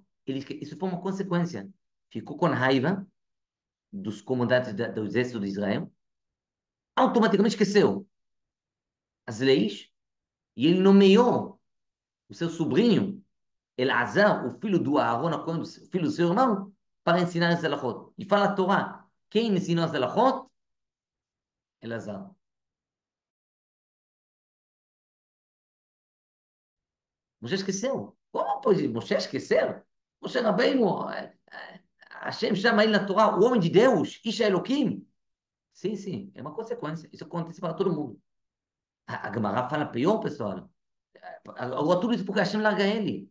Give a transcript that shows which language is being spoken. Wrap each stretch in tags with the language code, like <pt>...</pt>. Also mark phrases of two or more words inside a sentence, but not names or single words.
<pt>Isso foi uma consequência. Ficou com raiva dos comandantes do exército de Israel, automaticamente esqueceu as leis e ele nomeou o seu sobrinho, Elazar, o filho do Aaron, o filho do seu irmão, para ensinar as halachot. E fala a Torá, quem ensinou as halachot? Elazar. Moshe esqueceu. Como pode Moshe esquecer? Moshe Rabbeinu, Hashem chama ele na Torá, o homem de Deus,</pt> <he>איש האלהים.</he> <pt>Sim, sim, é uma consequência. Isso acontece para todo mundo. A Gemara fala pior, pessoal. Agora tudo isso porque Hashem larga ele.</pt>